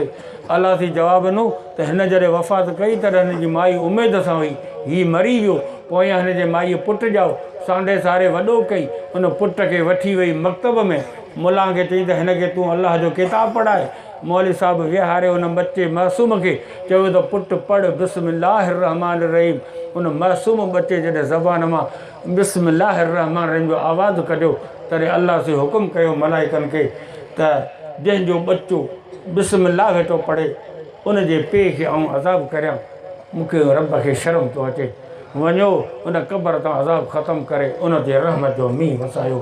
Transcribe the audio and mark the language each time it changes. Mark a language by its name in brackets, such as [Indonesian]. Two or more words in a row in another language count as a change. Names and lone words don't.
[Sindhi] अलाह साईं जवाबु ॾिनो त हिन जॾहिं वफ़ात कई तॾहिं हिन जी माई उमेद सां हुई हीउ मरी वियो, पोइ हिन जे माईअ पुटु ॼाओ सांडे सारे वॾो कई, उन पुट खे वठी वई मकतब में। मुला खे चई त हिन खे तूं अलाह जो किताबु पढ़ाए। मौलवी साहिबु विहारे उन बचे मासूम खे चयो त पुटु पढ़ [Arabic] بسم الله الرحمن الرحيم. [Sindhi] उन मासूम बचे जॾहिं ज़बान मां [Arabic] بسم الله الرحمن الرحيم [Sindhi] जो आवाज़ु कढियो तॾहिं अलाह से हुकुम कयो मलाइकनि खे त जंहिंजो बचो बिस्मिल्लाह वेठो पढ़े उन जे पीउ खे आउं अज़ाबु करियां, मूंखे रब खे शर्म थो अचे। वञो उन क़बर तां अज़ाब ख़तमु करे उन ते रहमत जो मींहुं वसायो।